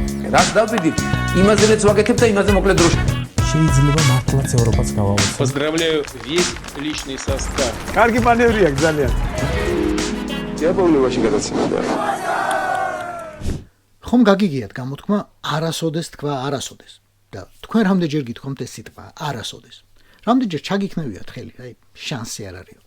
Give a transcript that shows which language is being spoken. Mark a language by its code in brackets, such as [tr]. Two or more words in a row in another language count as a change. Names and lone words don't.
[ka] რას დავბედით? იმაზე რაც ვაკეთებ და იმაზე მოკლედ დროში. შეიძლება მართლაც ევროპაც გავავოცო. [ru] Поздравляю весь личный состав. [ka] კარგი მანევრია ძალიან. დიაბოლოვაში გადაცემდა. ხომ გაგიგიათ გამოთქმა არასოდეს თქვა არასოდეს და თქვენ რამდენჯერ გითხოვთ ეს სიტყვა არასოდეს. რამდენჯერ ჩაგიქნევიათ ხელი, აი შანსი არ არისო.